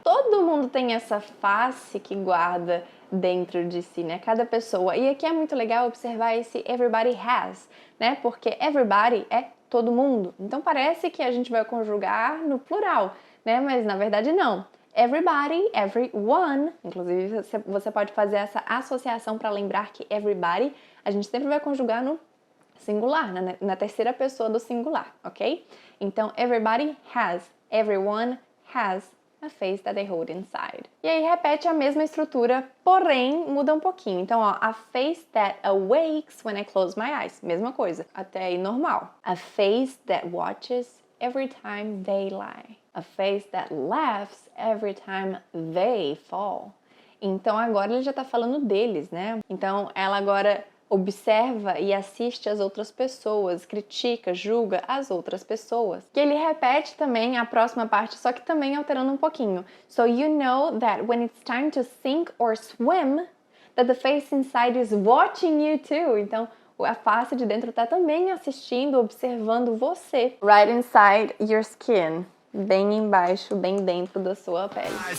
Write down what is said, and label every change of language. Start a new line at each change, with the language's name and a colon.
Portuguese: Todo mundo tem essa face que guarda dentro de si, né? Cada pessoa. E aqui é muito legal observar esse everybody has, né? Porque everybody é todo mundo. Então parece que a gente vai conjugar no plural, né? Mas na verdade não. Everybody, everyone, inclusive você pode fazer essa associação para lembrar que everybody a gente sempre vai conjugar no singular, na terceira pessoa do singular, ok? Então, everybody has, everyone has a face that they hold inside. E aí repete a mesma estrutura, porém muda um pouquinho. Então, ó,
English: a face that awakes when I close my eyes,
Portuguese: mesma coisa, até aí normal.
English: A face that watches every time they lie. A face that laughs every time they fall.
Portuguese: Então agora ele já tá falando deles, né? Então ela agora observa e assiste as outras pessoas, critica, julga as outras pessoas. E ele repete também a próxima parte, só que também alterando um pouquinho.
English: So you know that when it's time to sink or swim, that the face inside is watching you too.
Portuguese: Então a face de dentro tá também assistindo, observando você.
English: Right inside your skin.
Portuguese: Bem embaixo, bem dentro da sua pele.